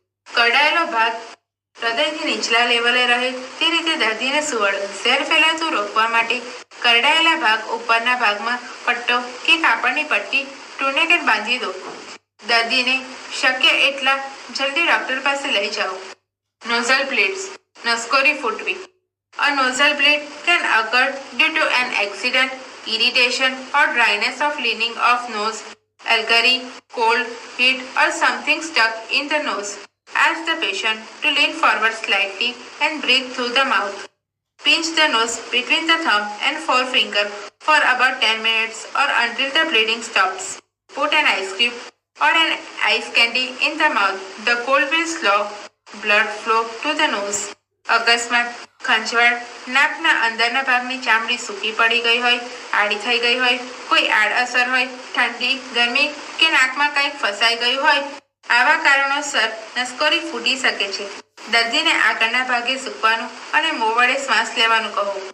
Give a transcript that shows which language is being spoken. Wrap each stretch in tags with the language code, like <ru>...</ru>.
<gu>કરડાયેલો ભાગ હૃદયથી નીચલા લેવલે રહે તે રીતે દર્દીને સુવડો. ઝેર ફેલાતું રોકવા માટે કરડાયેલા ભાગ ઉપરના ભાગમાં પટ્ટો કે કાપડની પટ્ટી ટુર્નિકેટ બાંધી દો. દર્દીને શક્ય એટલા જલ્દી ડોક્ટર પાસે લઈ જાઓ. Nozzle બ્લીડ્સ, નસકોરી ફૂટવી.</gu> <en>A nostril bleed can occur due to an accident, irritation or dryness of lining of nose, alkali, cold, heat or something stuck in the nose. Ask the patient to lean forward slightly and breathe through the mouth. Pinch the nose between the thumb and forefinger for about 10 minutes or until the bleeding stops. Put an ice cube or an ice candy in the mouth. The cold will slow blood flow to the nose. અકસ્માત,</en> <gu>ખંજવાળ, નાકના અંદરના ભાગની ચામડી સૂકી પડી ગઈ હોય, આડી થઈ ગઈ હોય, કોઈ આડઅસર હોય, ઠંડી, ગરમી કે નાકમાં કંઈક ફસાઈ ગયું હોય, આવા કારણોસર નસકોરી ફૂટી શકે છે. દર્દીને આગળના ભાગે ઝૂકવાનું અને મોં વડે શ્વાસ લેવાનું કહો.</gu>